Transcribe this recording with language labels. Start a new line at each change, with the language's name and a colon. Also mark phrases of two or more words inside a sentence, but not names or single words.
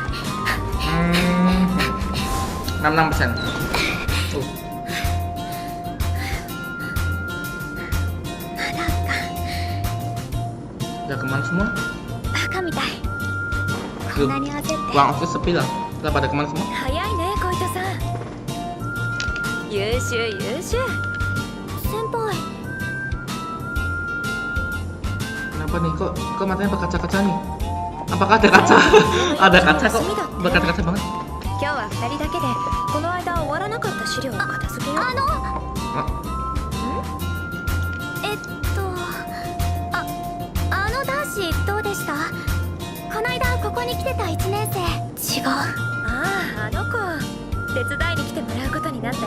Indonesian: 66%. Udah kemana semua? Ruang office sepi lah. Udah pada kemana semua?
Japanese: 早いね小糸さん。優秀優秀。先輩。
Indonesian: Kenapa nih? Kok matanya berkaca-kaca nih? Apakah ada kaca? Ada kaca kok berkaca-kaca banget.
Japanese: 今日は2人だけでこの間終わらなかった資料を片付けよう。あの男子どうでした？この間ここに来てた1年生。違う。あの子手伝いに来てもらうことになったよ。